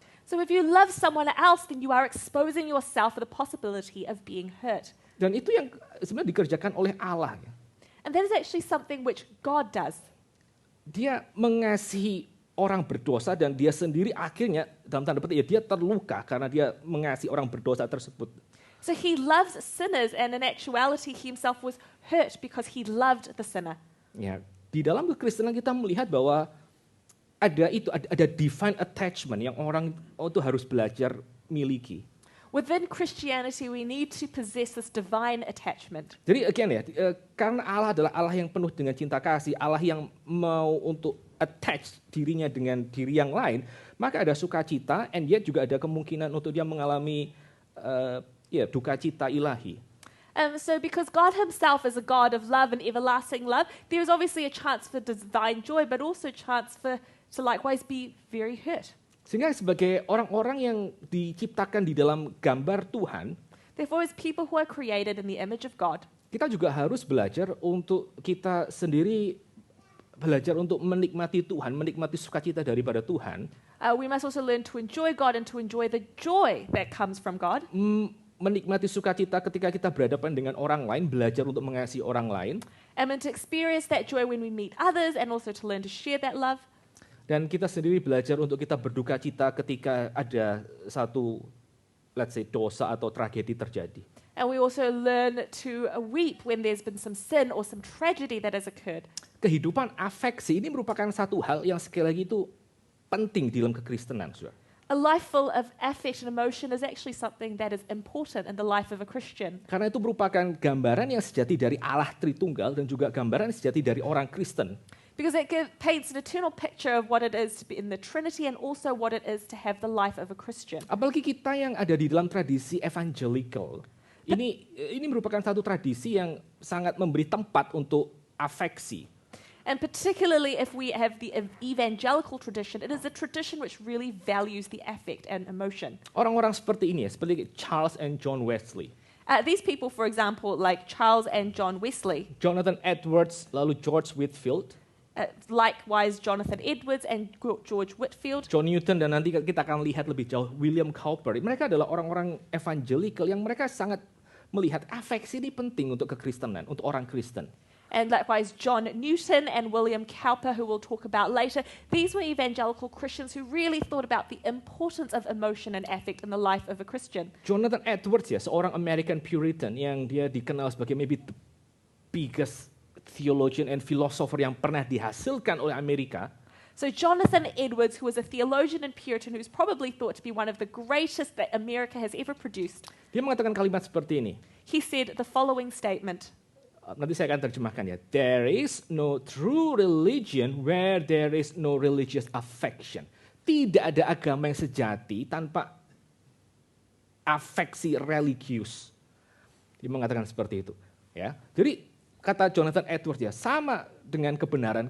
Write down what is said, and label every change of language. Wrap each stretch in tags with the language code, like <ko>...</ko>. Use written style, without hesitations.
<en>So if you love someone else, then you are exposing yourself for the possibility of being hurt.</en> <id>Dan itu yang sebenarnya dikerjakan oleh Allah.</id> <en>And that is actually something which God does.</en> <id>Dia mengasihi orang berdosa dan dia sendiri akhirnya dalam tanda petik dia terluka karena dia mengasihi orang berdosa tersebut.</id> <en>So he loves sinners, and in actuality he himself was hurt because he loved the sinner.</en> <id>Ya, di dalam kekristenan kita melihat bahwa ada</id> <en>divine attachment</en> <id>yang orang itu harus belajar miliki.</id> <en>Within Christianity, we need to possess this divine attachment.</en> <id>Jadi again ya, karena Allah adalah Allah yang penuh dengan cinta kasih, Allah yang mau untuk attach dirinya dengan diri yang lain, maka ada sukacita,</id> <en>and yet</en> <id>juga ada kemungkinan untuk dia mengalami duka cita ilahi.</id> <en>So because God himself is a God of love and everlasting love, there is obviously a chance for divine joy, but also a chance to likewise be very hurt.</en> <id>Sehingga sebagai orang-orang yang diciptakan di dalam gambar Tuhan,</id> <en>therefore as people who are created in the image of God,</en> <id>kita juga harus belajar untuk kita sendiri belajar untuk menikmati Tuhan, menikmati sukacita daripada Tuhan.</id> <en>We must also learn to enjoy God and to enjoy the joy that comes from God.</en> <id>Menikmati sukacita ketika kita berhadapan dengan orang lain, belajar untuk mengasihi orang lain.</id> <en>And to experience that joy when we meet others, and also to learn to share that love.</en> <id>Dan kita sendiri belajar untuk kita berduka cita ketika ada satu,</id> <en>let's say,</en> <id>dosa atau tragedi terjadi.</id> <en>And we also learn to weep when there's been some sin or some tragedy that has occurred.</en> <id>Kehidupan afeksi ini merupakan satu hal yang sekali lagi itu penting di dalam kekristenan, saudara.</id> <en>A life full of affect and emotion is actually something that is important in the life of a Christian.</en> <id>Karena itu merupakan gambaran yang sejati dari Allah Tritunggal dan juga gambaran sejati dari orang Kristen.</id> <en>Because it paints an eternal picture of what it is to be in the Trinity and also what it is to have the life of a Christian.</en> <id>Apalagi kita yang ada di dalam tradisi evangelical. Ini merupakan satu tradisi yang sangat memberi tempat untuk afeksi.</id> <en>And particularly if we have the evangelical tradition, it is a tradition which really values the affect and emotion.</en> <id>Orang-orang seperti ini, seperti Charles and John Wesley.</id> <en>These people, for example, like Charles and John Wesley,</en> <id>Jonathan Edwards, lalu George Whitefield,</id> <en>likewise Jonathan Edwards and George Whitefield,</en> <id>John Newton, dan nanti kita akan lihat lebih jauh William Cowper. Mereka adalah orang-orang evangelical yang mereka sangat melihat afeksi ini penting untuk kekristenan, untuk orang Kristen.</id> <en>And likewise John Newton and William Cowper, who we'll talk about later. These were evangelical Christians who really thought about the importance of emotion and affect in the life of a Christian.</en> <id>Jonathan Edwards ya, seorang American Puritan yang dia dikenal sebagai</id> <en>maybe the biggest theologian and philosopher</en> <id>yang pernah dihasilkan oleh Amerika.</id> <en>So Jonathan Edwards, who was a theologian and Puritan who's probably thought to be one of the greatest that America has ever produced, Dia mengatakan kalimat seperti ini. he said the following statement.</en> <id>Nanti saya akan terjemahkan ya.</id> <en>There is no true religion where there is no religious affection.</en> <id>Tidak ada agama yang sejati tanpa afeksi religius. Dia mengatakan seperti itu. Ya, jadi kata Jonathan Edwards ya, sama dengan kebenaran.</id>